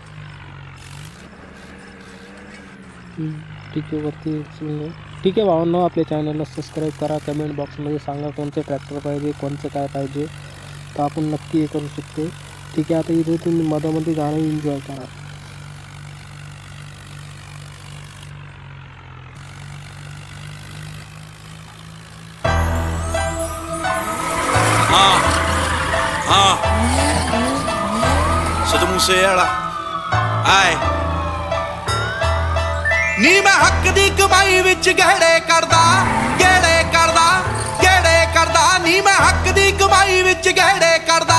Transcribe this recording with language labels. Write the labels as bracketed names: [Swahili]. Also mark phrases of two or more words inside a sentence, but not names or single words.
[Marathi] ठीक आहे, वरती उचलून. ठीक आहे भावांनो, आपल्या चॅनलला सबस्क्राईब करा. [English] comment boxमध्ये [Marathi] सांगा कोणतं ट्रॅक्टर पाहिजे, कोणचं काय पाहिजे, तर आपण नक्की हे करू शकतो. ठीक आहे, आता इथे तुम्ही मधामध्ये गाणं एन्जॉय करा. [Punjabi] ਸਿੱਧੂ ਮੂਸੇ ਵਾਲਾ ਆਏ ਨੀ ਮੈਂ ਹੱਕ ਦੀ ਕਮਾਈ ਵਿੱਚ ਗਹਿੜੇ ਕਰਦਾ ਨੀ ਮੈਂ ਹੱਕ ਦੀ ਕਮਾਈ ਵਿੱਚ ਗਹਿੜੇ ਕਰਦਾ।